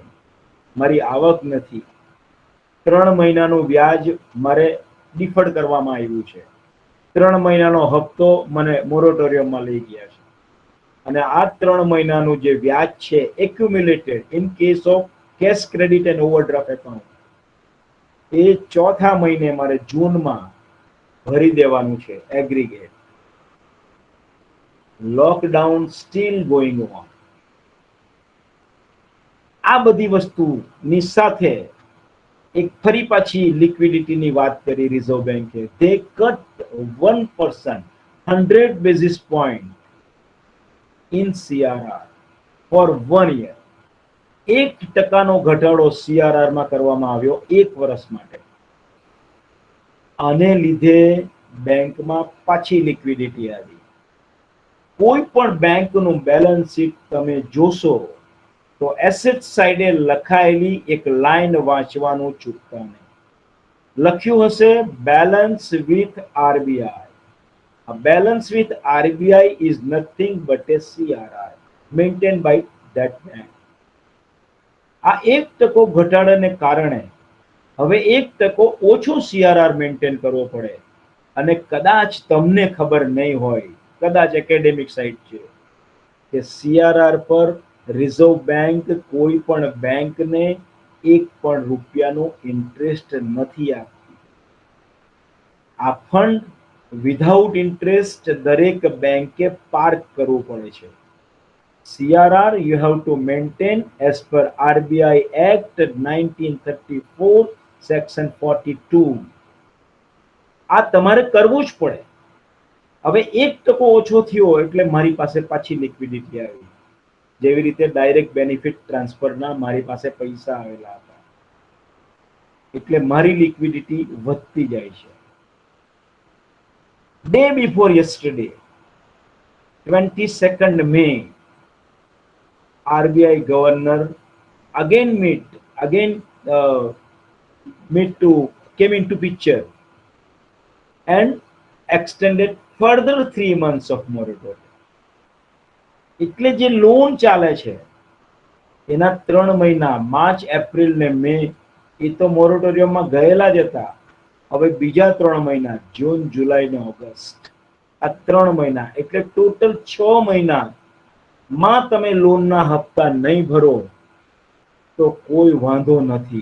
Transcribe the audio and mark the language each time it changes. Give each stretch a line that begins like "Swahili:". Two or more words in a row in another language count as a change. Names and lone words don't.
Gujarati: મારી આવક નથી, 3 મહિનાનું વ્યાજ મારે ડિફર્ડ કરવામાં આવ્યું છે, 3 મહિનાનો હપ્તો મને મોરેટોરિયમમાં લઈ ગયા છે, અને આ 3 મહિનાનું જે વ્યાજ છે
English: accumulated in case of cash credit and overdraft account,
Gujarati: એ ચોથા મહિને મારે જૂનમાં ભરી દેવાનું છે એગ્રીગેટ.
English: lockdown still going on.
Gujarati: આ બધી વસ્તુની સાથે એક ફરી પાછી લિક્વિડિટીની વાત કરી રિઝર્વ બેન્કે.
English: they cut 1%, 100 basis point in CRR for 1 year.
Gujarati: 1% ઘટાડો CRR માં કરવામાં આવ્યો 1 વર્ષ માટે. આને લીધે બેંકમાં પાછી લિક્વિડિટી આવી. કોઈ પણ બેંકનું
English: balance sheet
Gujarati: તમે જોશો તો
English: asset side
Gujarati: લખાયેલી એક લાઈન વાંચવાનું ચૂકતા નહીં. લખ્યું હશે
English: balance with RBI. A balance with RBI is nothing but a CRR maintained by that bank.
Gujarati: આ 1% ઘટાડાને કારણે હવે 1% ઓછો CRR મેન્ટેન કરવો પડે. અને કદાચ તમને ખબર નહીં હોય, કદાચ
English: academic site
Gujarati: છે કે CRR પર રિઝર્વ બેંક કોઈ પણ બેંકને 1 પણ રૂપિયાનો ઇન્ટરેસ્ટ નથી આપતી. આ
English: fund without interest
Gujarati: દરેક બેંકે પાર્ક કરવું પડે છે.
English: CRR you have to maintain as per RBI Act 1934 section 42.
Gujarati: આ તમારે કરવું જ પડે. હવે 1% ઓછો થયો એટલે મારી પાસે પાછી લિક્વિડિટી આવી. જેવી રીતે
English: direct benefit transferના
Gujarati: મારી પાસે પૈસા આવેલા હતા એટલે મારી લિક્વિડિટી વધતી જાય છે.
English: Day before yesterday, 22nd May, RBI governor again came into picture and extended further 3 months of moratorium.
Gujarati: એટલે જે લોન ચાલે છે એના 3 મહિના માર્ચ, એપ્રિલ ને મે એ તો મોરેટોરિયમમાં ગયેલા જ હતા. હવે બીજા 3 મહિના જૂન, જુલાઈ ને ઓગસ્ટ, આ 3 મહિના એટલે ટોટલ 6 મહિનામાં તમે લોનના હપ્તા નહીં ભરો તો કોઈ વાંધો નથી.